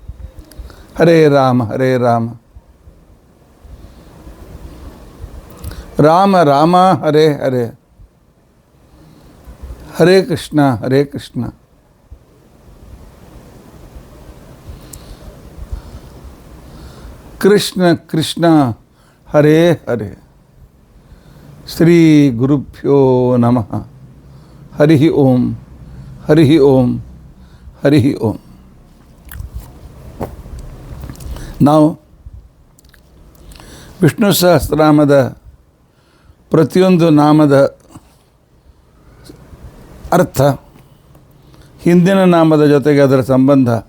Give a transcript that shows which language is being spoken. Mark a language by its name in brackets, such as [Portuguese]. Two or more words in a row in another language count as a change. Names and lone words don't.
[Sanskrit] ಹರೇ ರಾಮ ರಾಮ ರಾಮ ಹರೇ ಹರೇ, ಹರೇ ಕೃಷ್ಣ ಹರೇ ಕೃಷ್ಣ, ಕೃಷ್ಣ ಕೃಷ್ಣ ಹರೇ ಹರೇ. ಶ್ರೀ ಗುರುಭ್ಯೋ ನಮಃ. ಹರಿ ಓಂ, ಹರಿ ಓಂ, ಹರಿ ಓಂ. [Kannada] ನಾವು ವಿಷ್ಣು ಸಹಸ್ರನಾಮದ ಪ್ರತಿಯೊಂದು ನಾಮದ ಅರ್ಥ, ಹಿಂದಿನ ನಾಮದ ಜೊತೆಗೆ ಅದರ ಸಂಬಂಧ,